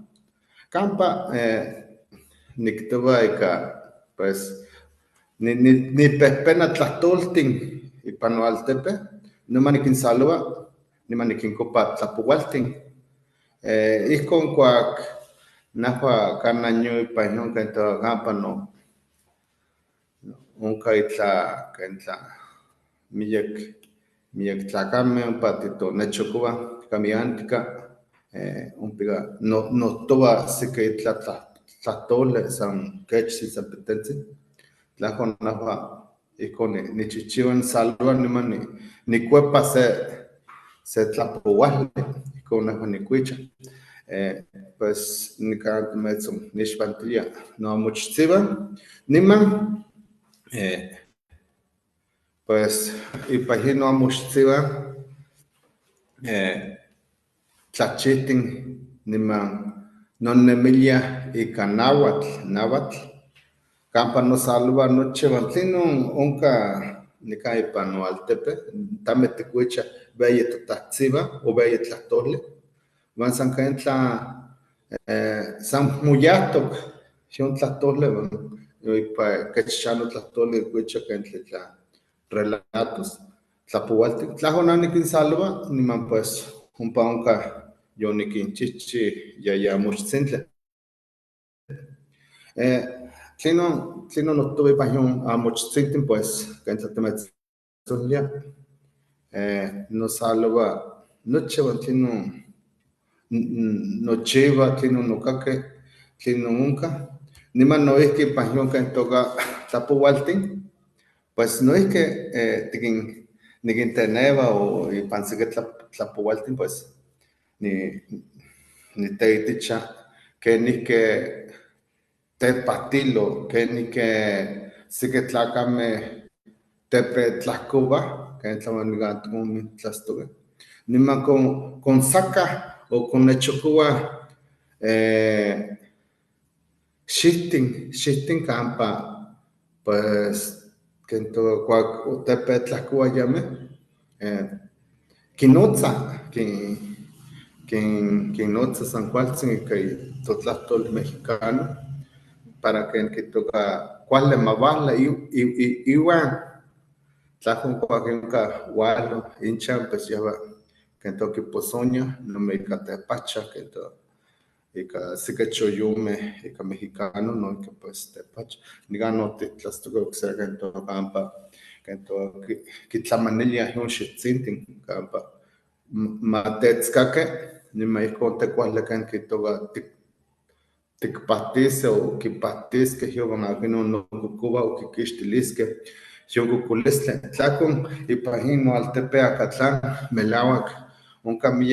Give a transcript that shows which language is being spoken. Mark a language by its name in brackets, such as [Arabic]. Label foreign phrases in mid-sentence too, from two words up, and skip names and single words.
[Nahuatl languages] campa niktoa ika pues ni pehpena tlahtoltin ipan Altepe noma nikinsaloa nima nikinkopa tlapoualtin ihkon kuak najua kanaño ipan non ken toa campa no onka itla miyek miak tlacameh ompa titonechocoa camiantica, ompiga notoa seki tlahtole san quechsi san petetzi, tlahco nahua ihcon nichihchiua salva niman nicuepa se tlapouali, ihcon nahua nicuicha. Pues nica metzon nixpantilia noamochitziuan niman pues ipan yin noamochitziuan tlachihtin niman nonnemilia ika nahuatl campa nosalua nochiuan tlinon onka nika ipan noaltepe tameh ticuicha beyi totahtsiuan o beyi tlahtoli uan san ken tla san moyahtok yon tlahtoli ipa kech tlahtoli cuicha ken tla relatos tlapoualtik tlahco nikinsalua niman pues ompa onka yonikinchihchi yayamochtzintli. Tlinon nohtoua ipan yon amochtzintin pues ken tlatemetztolia nosalua nochiuan tlinon nochiua tlinon nokakeh tlinon onka niman noihki ipan yon ken toka tlapoualtin pues noihki nikinteneua o ipan seki tlapoualtin pues niteiticha kenihke tepahtilo kenihke seki tlacameh tepetlahcouah ken tlahtolitlastoqueh niman consacah o connechocouah xihtih campa pues ken cuac tepetlahcouah yameh kinotza kinnotza san kualtzin ika totlahtol mexicano para ken kitoka kuali mauala iuan tlahco cuac onka ualo inchan pues yehua ken toquiposoña nome ika tepacha ken ika seki choyomeh ika mexicano noihki pues tepacha nikan notitlastoque ocse ken campa ken kitlamaniliah yon xihtzintin campa matetzcake niman ihcon tecuali ken kitoka tikpahtisqueh o kipahtisqueh iuan aquinon nococoua o quiquixtiliskeh yon cocolistli tlahcon ipan yin noaltepe Acatlán melauac onka